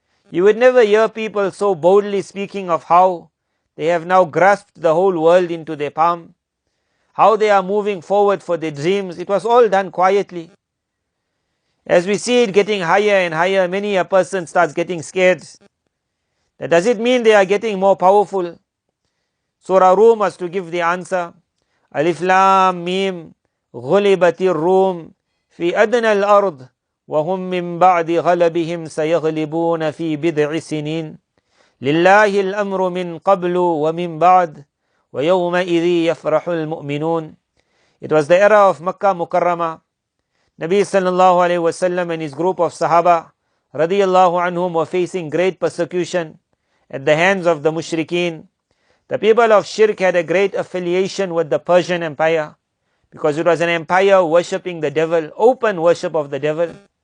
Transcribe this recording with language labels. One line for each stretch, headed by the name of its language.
English: You would never hear people so boldly speaking of how they have now grasped the whole world into their palm, how they are moving forward for their dreams. It was all done quietly. As we see it getting higher and higher, many a person starts getting scared. That does it mean they are getting more powerful? Surah Rum has to give the answer.
Arabic: Alif Lam Mim Ghulibatir Rum Fi Adna al-Ard وهم من بعد غلبهم سيغلبون في بضع سنين لله الأمر من قبل ومن بعد ويومئذ يفرح المؤمنون.
English: It was the era of Makkah Mukarramah. Nabi sallallahu alayhi wasallam and his group of Sahaba radiyallahu anhum were facing great persecution at the hands of the mushrikeen. The people of Shirk had a great affiliation with the Persian Empire because it was an empire worshipping the devil, open worship of the devil.